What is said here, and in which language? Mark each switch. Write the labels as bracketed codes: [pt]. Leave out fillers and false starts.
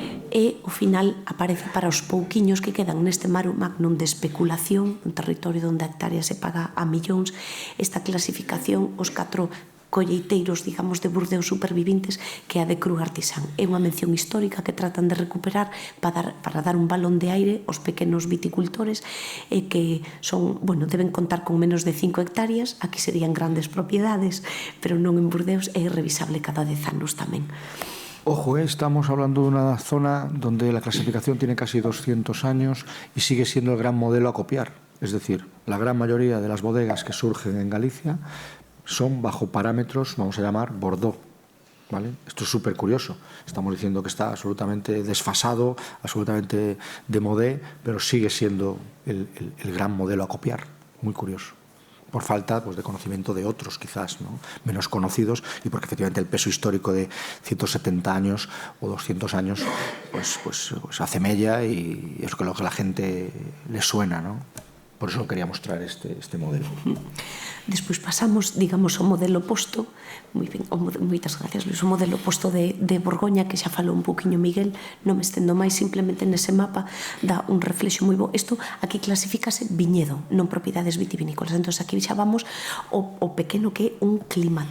[gl] E, ao final, aparece para os pouquiños que quedan neste mare magnum de especulación, un territorio onde a hectárea se paga a millóns, esta clasificación, os 4 colleiteiros, digamos, de Burdeos supervivintes, que é a de Cru Artisán. É unha mención histórica que tratan de recuperar para dar un balón de aire aos pequenos viticultores que son, bueno, deben contar con menos de 5 hectáreas, aquí serían grandes propiedades, pero non en Burdeos, é revisable cada 10 anos tamén. [es] Ojo, estamos hablando de una zona donde la clasificación tiene casi 200 años y sigue siendo el gran modelo a copiar. Es decir, la gran mayoría de las bodegas que surgen en Galicia son bajo parámetros, vamos a llamar, Bordeaux. ¿Vale? Esto es súper curioso. Estamos diciendo que está absolutamente desfasado, absolutamente de modé, pero sigue siendo el gran modelo a copiar. Muy curioso. Por falta de conocimiento de otros, quizás, ¿no? Menos conocidos, y porque efectivamente el peso histórico de 170 años o 200 años pues hace mella y es lo que a la gente le suena, ¿no? Por eso quería mostrar este modelo. [gl] Despois pasamos, digamos, ao modelo oposto, moitas gracias, Luis, o modelo oposto de Borgoña, que xa falou un poquinho Miguel, non me estendo máis, simplemente nese mapa dá un reflexo moi bo. Isto aquí clasifícase viñedo, non propiedades vitivinícolas. Entón, aquí xa vamos o pequeno que é un climat.